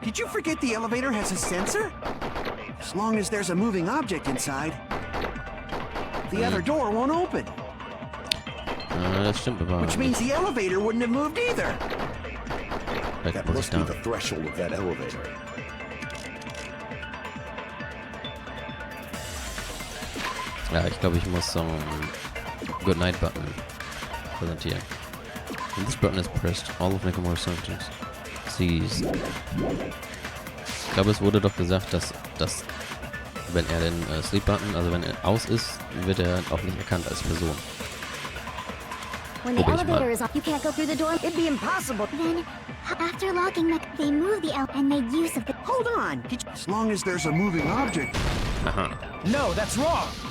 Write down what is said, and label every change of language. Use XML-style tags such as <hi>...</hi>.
<en>Did you forget the elevator has a sensor? As long as there's a moving object inside, the other door won't open.</en> <de>Das stimmt aber</de> <en>Which means the elevator wouldn't have moved either. That must be the threshold of that elevator.</en> <de>Ja, ich glaube, ich muss so einen Goodnight Button präsentieren.</de> <en>When this button is pressed, all of Nekomaru's symptoms cease.</en> <de>Ich glaube, es wurde doch gesagt, dass wenn er den Sleep Button, also wenn er aus ist, wird er auch nicht erkannt als Person.</de> <en>When the elevator is off, you can't go through the door. It'd be impossible. Then, after locking they moved the elevator and made use of the... Hold on! As long as there's a moving object. Aha. No, that's wrong!</en>